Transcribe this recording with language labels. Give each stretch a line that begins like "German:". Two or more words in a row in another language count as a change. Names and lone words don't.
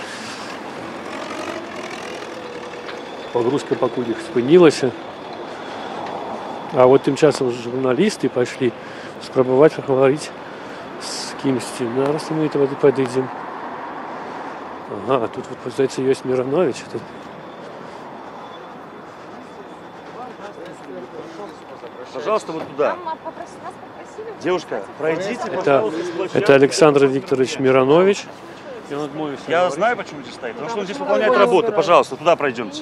Belarusian: Погрузка пакуль іх спынілася. А вот тым часам журналісты пайшлі спрабаваць пагаварыць з кімсьці. Зараз мы этого падыдзем. Ага, тут, вот, здаецца, ёсць Миронович.
Russian: Пожалуйста, вот туда. Девушка, пройдите, пожалуйста. Это Александр Викторович Миронович. Я знаю, почему здесь стоит. Потому что он здесь выполняет работу. Пожалуйста, туда пройдемте.